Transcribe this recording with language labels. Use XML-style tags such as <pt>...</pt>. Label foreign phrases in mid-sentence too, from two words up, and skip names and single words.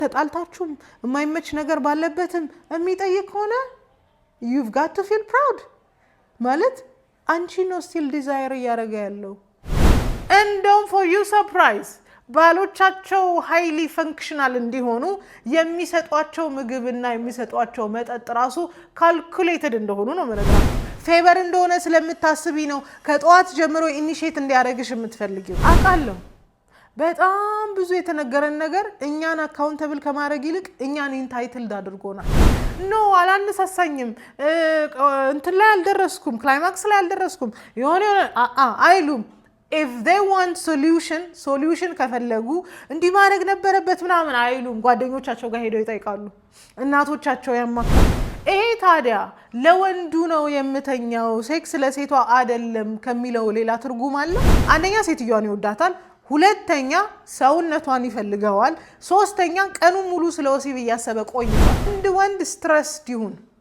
<am>ተጣልታችሁም የማይመች ነገር ባለበትም የሚጠይቅ ሆነ</am> <en>you've got to feel proud</en> <am>ማለት አንቺ ነው</am> <en>still desire</en> <am>እያደረገ ያለው</am> <en>and don't for you surprise</en> <am>ባሎቻቸው</am> <en>highly functional</en> <am>እንዲሆኑ የሚሰጧቸው ምግብና የሚሰጧቸው መጠጥ ራሱ calculated እንደሆኑ ነው ማለት ፌቨር እንደሆነ ስለምታስቢ ነው ከጧት ጀምሮ ኢኒሺየት እንዲያደርግሽ የምትፈልጊው አቃለው በጣም ብዙ የተነገረን ነገር እኛን አካውንተብል ከማድረግ ይልቅ እኛን ኢንታይትልድ አድርጎናል ኖ አላነሳሳኝም እንትን ላይ አልደረስኩም ክላይማክስ ላይ አልደረስኩም የሆነ አይሉም if</am> <en>they want solution</en> <am>ከፈለጉ እንዲህ ማድረግ ነበረበት ምናምን አይሉም ጓደኞቻቸው ጋር ሄደው ይጠይቃሉ እናቶቻቸው ያማክራሉ ይሄ ታዲያ ለወንዱ ነው የምተኛው ሴክስ ለሴቷ አይደለም ከሚለው ሌላ ትርጉም አለ አንደኛ ሴትዮዋን ይወዳታል ሁለተኛ ሰውነቷን ይፈልገዋል ሶስተኛ ቀኑን ሙሉ ስለወሲብ ያሰበ ቆይቷል አንድ ወንድ ስትረስ ይሁን</am>